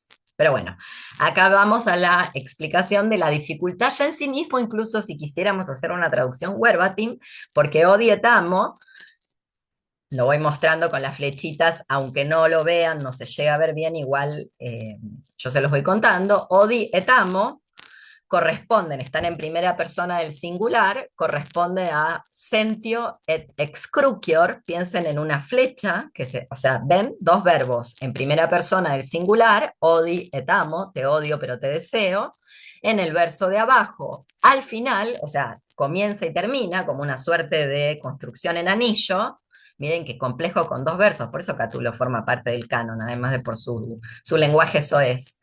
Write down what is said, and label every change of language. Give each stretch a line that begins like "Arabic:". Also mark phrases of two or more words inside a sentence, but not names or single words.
Spanish: Pero bueno, acá vamos a la explicación de la dificultad ya en sí mismo, incluso si quisiéramos hacer una traducción verbatim, porque
Latin: Odi et Amo,
Spanish: lo voy mostrando con las flechitas, aunque no lo vean, no se llega a ver bien, igual yo se los voy contando.
Latin: Odi et Amo
Spanish: corresponden, están en primera persona del singular, corresponde a
Latin: sentio et excrucior,
Spanish: piensen en una flecha, o sea, ven dos verbos en primera persona del singular,
Latin: odi et amo,
Spanish: te odio pero te deseo, en el verso de abajo, al final, o sea, comienza y termina como una suerte de construcción en anillo. Miren qué complejo con dos versos, por eso Catulo forma parte del canon, además de por su lenguaje soez.